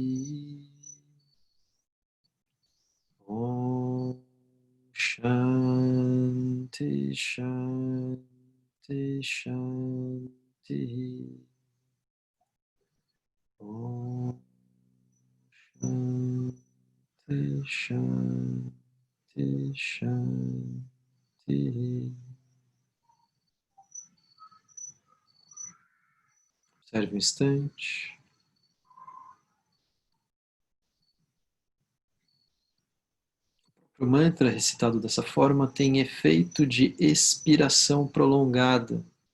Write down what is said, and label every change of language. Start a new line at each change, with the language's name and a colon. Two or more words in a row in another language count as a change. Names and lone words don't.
Sanskrit: ॐ शान्ति शान्ति शान्ति. ॐ शान्ति शान्ति शान्ति.
Portuguese: Observe um instante. O mantra recitado dessa forma tem efeito de expiração prolongada.